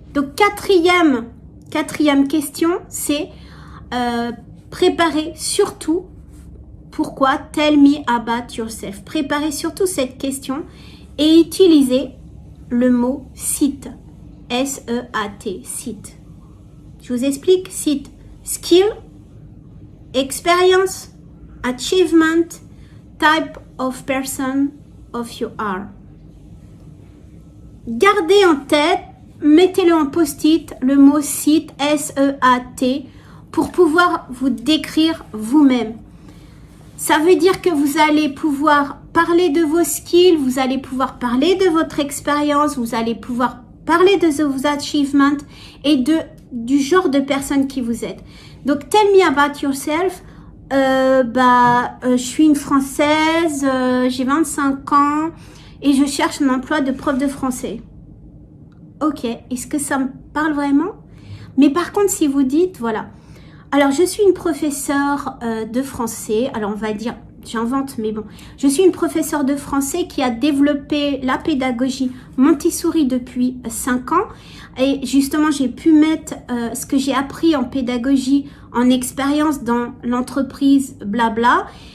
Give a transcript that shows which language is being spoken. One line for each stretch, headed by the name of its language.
French: Donc, quatrième question, c'est préparez surtout pourquoi
English: tell me about yourself.
French: Préparez surtout cette question et utilisez le mot site. S-E-A-T, site. Je vous explique, site.
English: Skill, experience, achievement, type of person of you are.
French: Gardez en tête, mettez-le en post-it, le mot site, S-E-A-T, pour pouvoir vous décrire vous-même. Ça veut dire que vous allez pouvoir parler de vos skills, vous allez pouvoir parler de votre expérience, vous allez pouvoir parler de vos achievements et du genre de personne qui vous êtes.
English: Donc, tell me about yourself.
French: Je suis une Française, j'ai 25 ans et je cherche un emploi de prof de français. Ok, est-ce que ça me parle vraiment? Mais par contre, si vous dites, voilà, alors je suis une professeure de français, alors on va dire, j'invente, mais bon, je suis une professeure de français qui a développé la pédagogie Montessori depuis 5 ans et justement, j'ai pu mettre ce que j'ai appris en pédagogie en expérience dans l'entreprise blabla.